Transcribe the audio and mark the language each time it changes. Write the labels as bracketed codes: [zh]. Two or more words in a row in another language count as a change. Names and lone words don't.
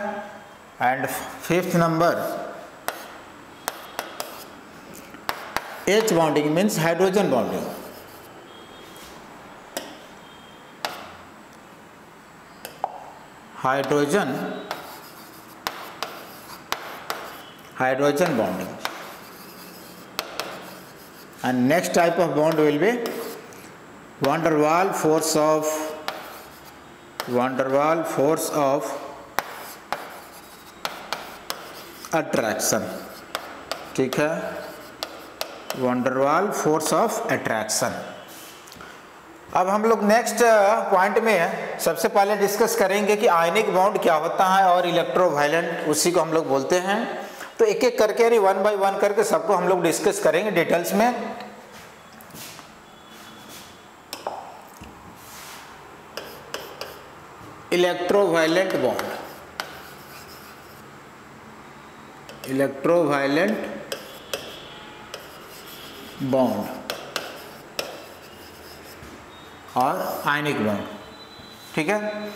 [en] and fifth number H bonding means hydrogen bonding, hydrogen bonding. And next type of bond will be van der Waal force of attraction, [hi] ठीक है, [en] van der Waal force of attraction। [hi] अब हम लोग [en] next point [hi] में सबसे पहले डिस्कस करेंगे कि [en] ionic bond [hi] क्या होता है और इलेक्ट्रोवायलेंट उसी को हम लोग बोलते हैं। तो एक एक करके यानी [en] one by one [hi] करके सबको हम लोग डिस्कस करेंगे डिटेल्स में। [en] electrovalent bond, और ionic bond, [hi] ठीक है।